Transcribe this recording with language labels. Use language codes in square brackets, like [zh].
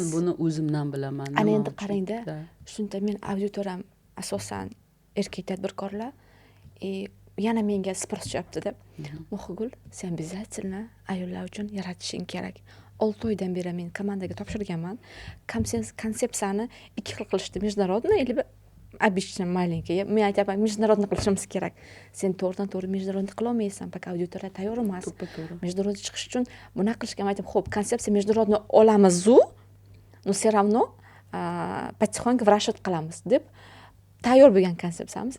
[uz] Men buni o'zimdan bilaman. Ana Nima endi uchun? qarangda, Da. shunda men auditoriyam asosan erkak tadbirkorlar. Yana menga sпрос tushyapti-da. Muhigul, sen обязательно ayollar uchun yaratishing kerak. 6 oydan beri men komandaga topshirganman. Konsepsiyani ikki xil qilishdi. [ru] Международный или обычный маленький. [uz] Men aytaman, международный qilishimiz kerak. Sen to'g'ridan-to'g'ri международный qila olmaysan, пока auditoriya tayyor emas. To'ppa-to'g'ri. Международный chiqish uchun buni qilishga aytib, xo'p, konsepsiya международный olamiz-u, но все равно потихоньку в расчет qilamiz deb tayyor bo'lgan konsepsiyamiz.